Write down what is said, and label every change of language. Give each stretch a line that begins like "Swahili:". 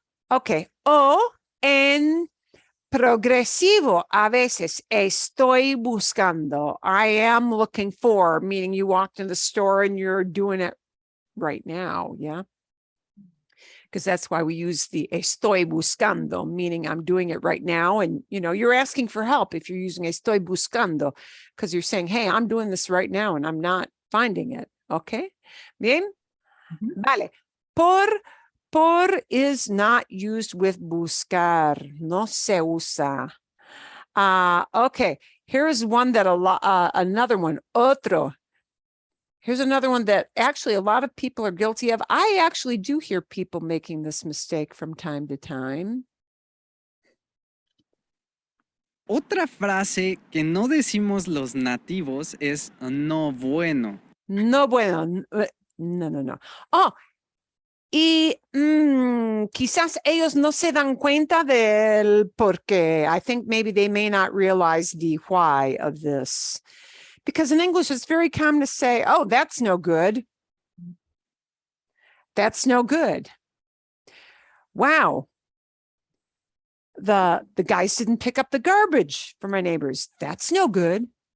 Spanish: Ok. O en progresivo, a veces estoy buscando.
English: I am looking for, meaning you walked in the store and you're doing it right now, yeah? Because that's why we use the estoy buscando, meaning I'm doing it right now. And, you're asking for help if you're using estoy buscando, because you're saying, hey, I'm doing this right now and I'm not finding it. Okay?
Spanish: Bien? Vale.
English: Por is not used with buscar.
Spanish: No se usa. Okay.
English: Here's one that another one. Otro. Here's another one that actually a lot of people are guilty of. I actually do hear people making this mistake from time to time.
Spanish: Otra frase que no decimos los nativos es no bueno. No bueno. No. Oh, y quizás ellos no se dan cuenta del por qué.
English: I think maybe they may not realize the why of this. Because in English, it's very common to say, oh, that's no good. That's no good. Wow. The guys didn't pick up the garbage for my neighbors. That's no good.